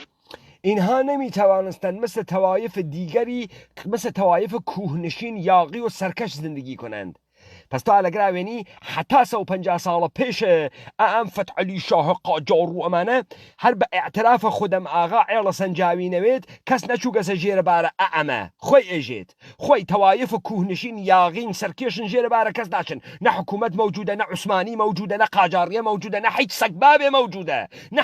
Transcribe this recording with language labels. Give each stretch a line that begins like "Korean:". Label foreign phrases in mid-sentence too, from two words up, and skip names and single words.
Persian: اینها نمیتوانستند مثل طوایف دیگری مثل طوایف کوهنشین یاغی و سرکش زندگی کنند.
Southern Kurdish: پس تا ئەلەگراوێنی حتا 150 ساڵە پێشە ئەم فتحعلی شاه قاجار و ئەمانە هەر بە ئاعتراف خودم ئاغا عێڵە سەنجاوی نەوێت کەس نەچوو گەسە ژێرەبارە ئەمە خۆی ئێژێت خۆی تەوایف کوهنشین یاغین سەرکێشن ژێرەبارە کەس ناچن نە حکوومەت مەوجودە نە عوسمانی مەوجودە نە قاجاریە مەوجودە نە هیچ سەگبابێ مەوجودە نە